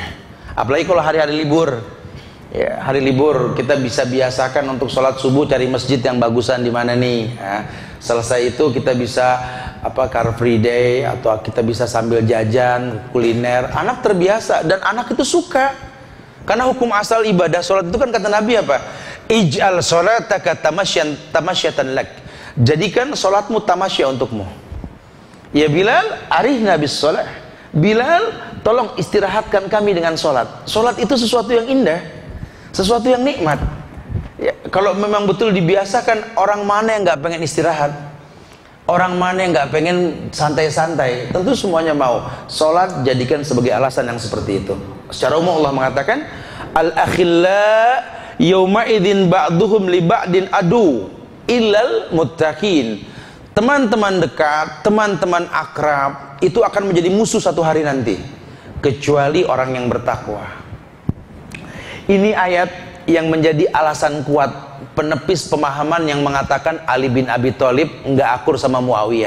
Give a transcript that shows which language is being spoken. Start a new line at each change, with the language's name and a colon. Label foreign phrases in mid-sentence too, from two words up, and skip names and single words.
Indonesian: Apalagi kalau hari-hari libur. Ya, hari libur kita bisa biasakan untuk sholat subuh cari masjid yang bagusan di mana nih. Ya, selesai itu kita bisa Car Free Day atau kita bisa sambil jajan kuliner. Anak terbiasa dan anak itu suka. Karena hukum asal ibadah sholat itu kan kata Nabi apa?
Arabic: اجعل صلاتك تمشية لك.
Indonesian: Jadikan sholatmu tamasya untukmu.
Arabic: يا بلال أرحنا بالصلاة.
Indonesian: Bilal, tolong istirahatkan kami dengan sholat. Sholat itu sesuatu yang indah, sesuatu yang nikmat. Ya, kalau memang betul dibiasakan, orang mana yang nggak pengen istirahat? Orang mana yang nggak pengen santai-santai? Tentu semuanya mau. Sholat jadikan sebagai alasan yang seperti itu. Secara umum Allah mengatakan,
Arabic: الأخلاء يومئذ بعضهم لبعض عدو إلا المتقين.
Indonesian: Teman-teman dekat, teman-teman akrab itu akan menjadi musuh satu hari nanti, kecuali orang yang bertakwa. Ini ayat yang menjadi alasan kuat penepis pemahaman yang mengatakan Ali bin Abi Thalib nggak akur sama Muawiyah.